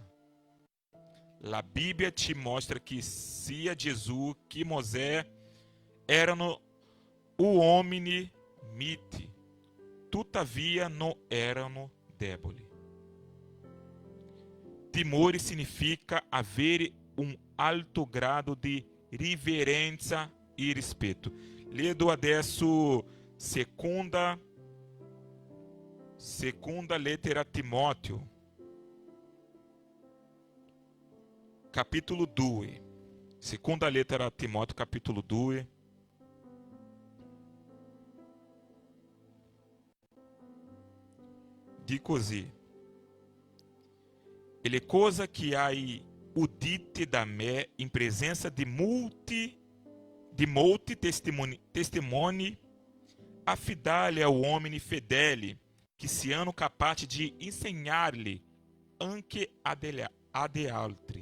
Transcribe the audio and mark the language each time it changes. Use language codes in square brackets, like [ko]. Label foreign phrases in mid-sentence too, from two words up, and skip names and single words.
[it] La Bibbia ci mostra che sia Gesù che Mosè erano uomini miti, tuttavia non erano deboli. Timore significa avere un alto grado di riverenza e rispetto. Ledo adesso seconda lettera a Timóteo, capítulo 2. Seconda lettera a Timóteo, capítulo 2. Diz così: e le cose che hai udite da me in presenza di molti testimoni, affidali a uomini fedeli che siano capaci di insegnarli anche ad altri.